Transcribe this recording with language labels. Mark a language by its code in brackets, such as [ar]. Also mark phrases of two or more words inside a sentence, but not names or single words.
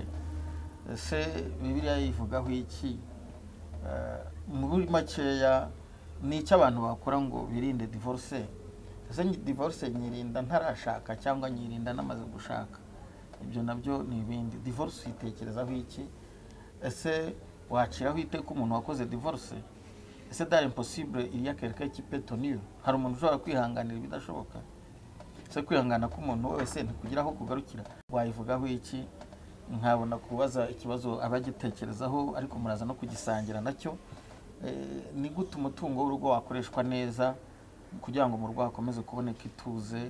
[rw] Ese Bibiliya yivugaho iki? Muri makeya ni icyo abantu bakora ngo birinde divorce? Ese divorce nyirinda ntarashaka cyangwa nyirinda namaze gushaka? Ibyo nabyo ni ibindi. Divorce uyitekerezaho iki? Ese waciraho iteka umuntu wakoze divorce? [fr] Ese c'est impossible il y a quelqu'un qui peut tenir? [rw] Hari umuntu ushobora kwihanganira ibidashoboka? Ese kwihangana k'umuntu wese ntikugiraho kugarukira? Wayivugaho iki? Nkabona kubaza ikibazo abagitekerezaho, ariko muraza no kugisangira nacyo. Ni gute umutungo w'urugo wakoreshwa neza kugira ngo mu rugo hakomeze kuboneka ituze?